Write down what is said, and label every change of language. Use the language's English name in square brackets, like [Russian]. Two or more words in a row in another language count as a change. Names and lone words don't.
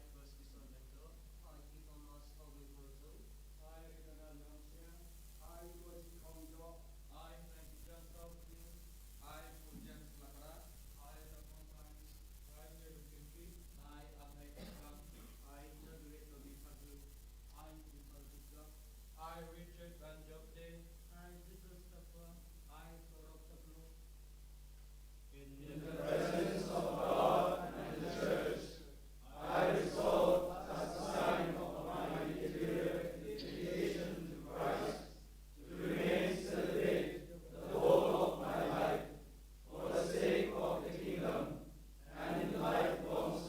[English] Baskison Leto, I Thomas Ovi Porto, I Reganal Namsian, I Gosi Konjo, I Nagidran Trautliu, I Pujan Lakra, I Rapontan, I Jerukirki, I Abhay Kakam, I Jagre Tobi Fadu, I Vipal Dukla, I Richard Van Jobde, I Jesus Tapa, I Torok Tablu. In the presence of God and the church, I resolve as a sign of my dedication to Christ, to remain celibate the whole of my life, for the sake of the kingdom, and in light of